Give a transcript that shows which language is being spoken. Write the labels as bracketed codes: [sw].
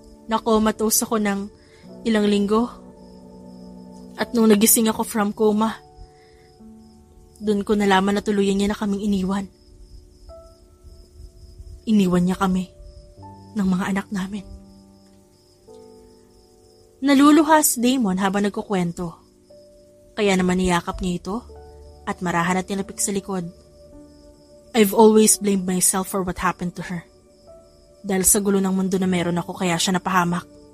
[tl] Nakomatose ako ng ilang linggo. At nung nagising ako [en] from coma, [tl] doon ko nalaman na tuluyan niya na kaming iniwan. Iniwan niya kami ng mga anak namin. Naluluha si Damon habang nagkukwento. Kaya naman niyakap niya ito at marahan at tinapik sa likod. [en] I've always blamed myself for what happened to her. [tl] Dahil sa gulo ng mundo na meron ako kaya siya napahamak.